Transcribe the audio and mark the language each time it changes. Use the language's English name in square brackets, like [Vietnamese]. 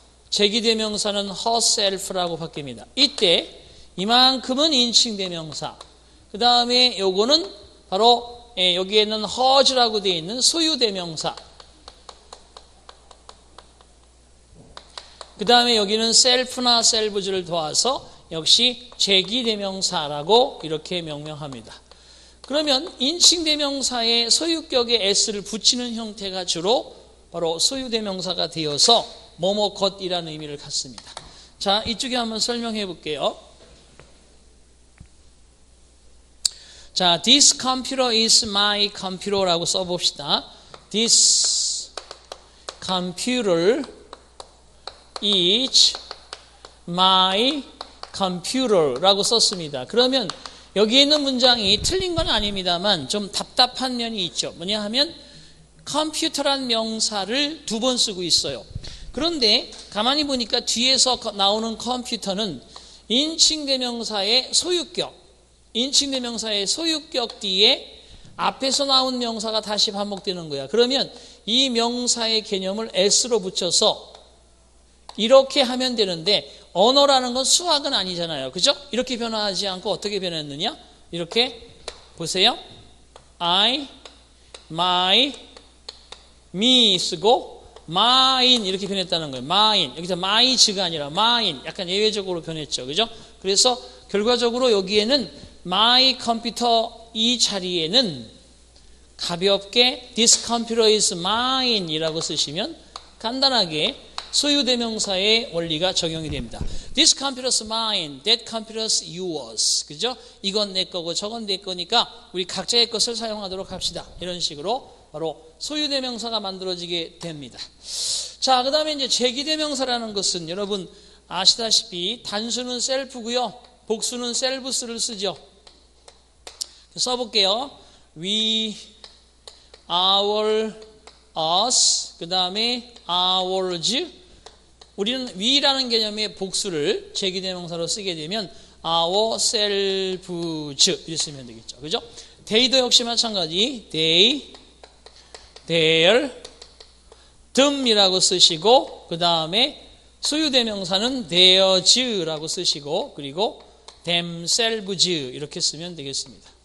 [Korean] 제기대명사는 herself라고 바뀝니다. 이때 이만큼은 인칭대명사, 그 다음에 요거는 바로 여기에는 hers라고 되어 있는 소유대명사, 그 다음에 여기는 self나 selves를 도와서 역시 제기대명사라고 이렇게 명명합니다. 그러면 인칭대명사에 소유격에 s를 붙이는 형태가 주로 바로 소유대명사가 되어서 뭐뭐 것이라는 의미를 갖습니다. 자, 이쪽에 한번 설명해 볼게요. [English] 자, this computer is my computer라고 [Korean] 써봅시다. [English] This computer is my computer라고 [Korean] 썼습니다. 그러면 여기 있는 문장이 틀린 건 아닙니다만 좀 답답한 면이 있죠. 뭐냐 하면 컴퓨터란 명사를 두 번 쓰고 있어요. 그런데 가만히 보니까 뒤에서 나오는 컴퓨터는 인칭대명사의 소유격, 인칭대명사의 소유격 뒤에 앞에서 나온 명사가 다시 반복되는 거야. 그러면 이 명사의 개념을 s로 붙여서 이렇게 하면 되는데 언어라는 건 수학은 아니잖아요. 그죠? 이렇게 변화하지 않고 어떻게 변했느냐? 이렇게 보세요. I, my, me 쓰고 mine 이렇게 변했다는 거예요. [English] mine. [Korean] 여기서 my가 아니라 mine. 약간 예외적으로 변했죠. 그죠? 그래서 결과적으로 여기에는 my computer 이 자리에는 가볍게 [English] this computer is mine [Korean] 이라고 쓰시면 간단하게 소유대명사의 원리가 적용이 됩니다. [English] This computer is mine, that computer is yours. [Korean] 그죠? 이건 내 거고 저건 내 거니까 우리 각자의 것을 사용하도록 합시다. 이런 식으로 바로 소유대명사가 만들어지게 됩니다. 자, 그 다음에 이제 제기대명사라는 것은 여러분 아시다시피 단수는 self고요. 복수는 selves를 쓰죠. 써볼게요. [English] We, our, us, 그 다음에 ours. [Korean] 우리는 we라는 개념의 복수를 제기대명사로 쓰게 되면 ourselves 이렇게 쓰면 되겠죠. 그죠? they도 역시 마찬가지. they, their, them이라고 쓰시고 그 다음에 소유대명사는 theirs라고 쓰시고 그리고 themselves 이렇게 쓰면 되겠습니다.